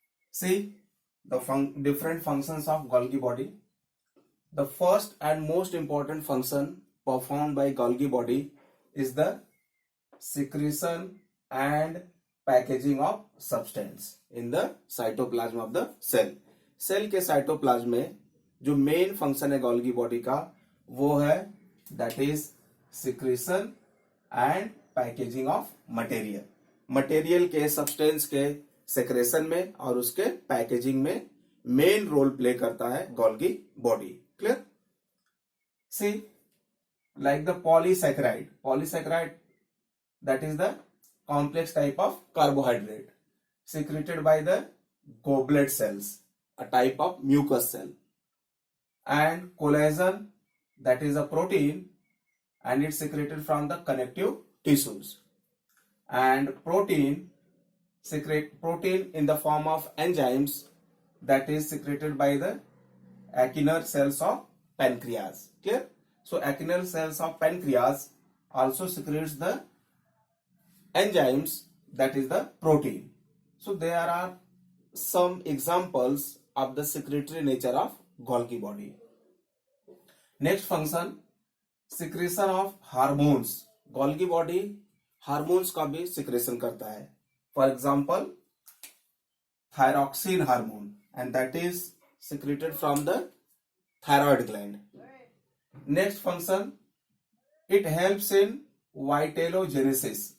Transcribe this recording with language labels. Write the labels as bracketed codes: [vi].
[en] See the different functions of Golgi body. The first and most important function performed by Golgi body is the secretion and packaging of substance in the cytoplasm of the cell. [hi] Cell के cytoplasm में जो main function है Golgi body का वो है [en] That is secretion and packaging of material. [hi] Material के substance के secretion में और उसके पैकेजिंग में मेन रोल प्ले करता है Golgi body. [en] Clear? See, like the polysaccharide, that is the complex type of carbohydrate secreted by the goblet cells, a type of mucus cell, and collagen, that is a protein, and it's secreted from the connective tissues, and protein in the form of enzymes, that is secreted by the acinar cells of pancreas. Clear? So acinar cells of pancreas also secretes the enzymes, that is the protein. So there are some examples of the secretory nature of Golgi body. Next function, secretion of hormones. [hi] Golgi body hormones का भी secretion करता है. [en] For example thyroxine hormone, and that is secreted from the thyroid gland. Next function, it helps in vitellogenesis.